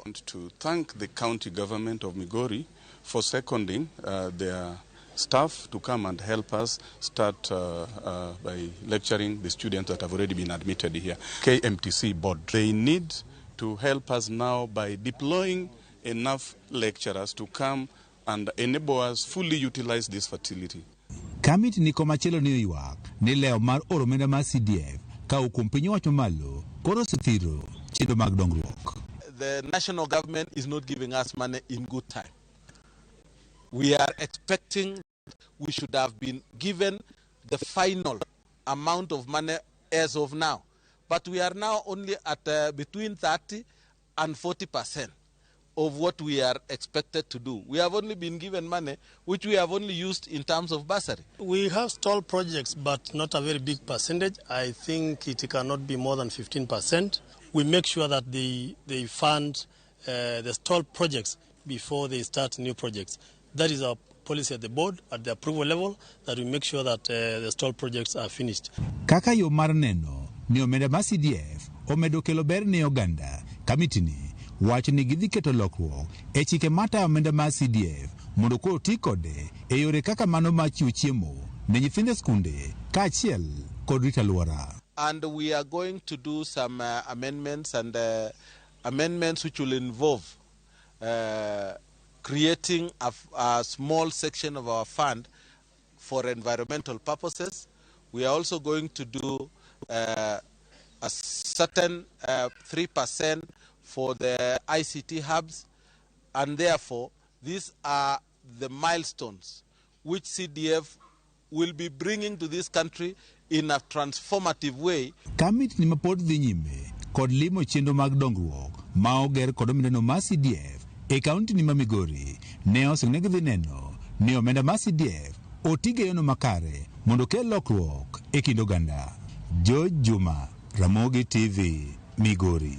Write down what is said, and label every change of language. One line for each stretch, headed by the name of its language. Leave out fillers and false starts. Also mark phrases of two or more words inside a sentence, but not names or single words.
English: And to thank the county government of Migori for seconding their staff to come and help us start by lecturing the students that have already been admitted here. KMTC board, they need to help us now by deploying enough lecturers to come and enable us fully utilize this facility.
Luo (Kenya and Tanzania): Kamiti ni komachielo ni ywak ni leo mar oro omenda mar CDF ka okum piny owacho malo koro osethiro chenro mag dongruok.
English: The national government is not giving us money in good time. We are expecting we should have been given the final amount of money as of now. But we are now only at between 30 and 40% of what we are expected to do. We have only been given money which we have only used in terms of bursary. We have stalled projects, but not a very big percentage. I think it cannot be more than 15%. We make sure that they fund the stalled projects before they start new projects. That is our policy at the board, at the approval level, that we make sure that the stalled projects are finished.
Luo (Kenya and Tanzania): Kaka yo mar neno ni omenda mar CDF omedo kelo ber ne oganda, kamiti ni wacho ni gidhi keto lokruok e chike mata omenda mar CDF mondo koro ti kode e yore kaka mano mar chiwo chiemo ne nyithindo skunde kaachiel kod rito alwora.
English: And we are going to do some amendments and amendments which will involve creating a small section of our fund for environmental purposes. We are also going to do a certain 3% for the ICT hubs, and therefore these are the milestones which CDF will be bringing to this country in a transformative way.
Luo (Kenya and Tanzania): Kamiti ni mapod dhi nyime kod limo chenro mag dongruok ma oger kod omendano mar CDF e kaunti ni ma Migori ne oseng'ne gidhi neno ni omenda mar CDF otige yono makare mondo kel lokruok e kind oganda. Jo Juma, Ramogi TV, Migori.